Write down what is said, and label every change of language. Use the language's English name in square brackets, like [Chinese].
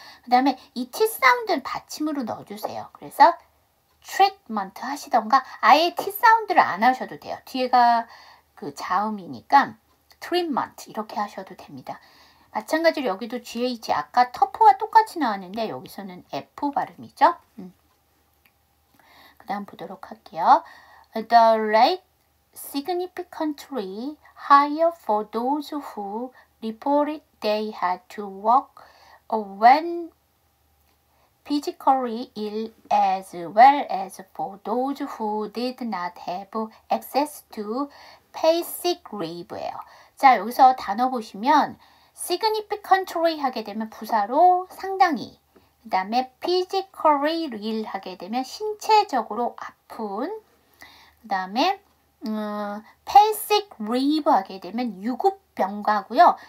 [Korean] 그 다음에 이 T 사운드는 받침으로 넣어주세요. 그래서 treatment 하시던가 아예 T 사운드를 안 하셔도 돼요. 뒤에가 그 자음이니까 treatment 이렇게 하셔도 됩니다. 마찬가지로 여기도 GH 아까 터프와 똑같이 나왔는데 여기서는 F 발음이죠. 그 다음 보도록 할게요. [English] The rate significantly higher for those who reported they had to work when physically ill as well as for those who did not have access to pay sick leave예요. [Korean] 자, 여기서 단어 보시면 significantly 하게 되면 부사로 상당히, 그 다음에 [English] physically ill [Korean] 하게 되면 신체적으로 아픈, 그 다음에 [English] pay sick leave [Korean] 하게 되면 유급병가고요.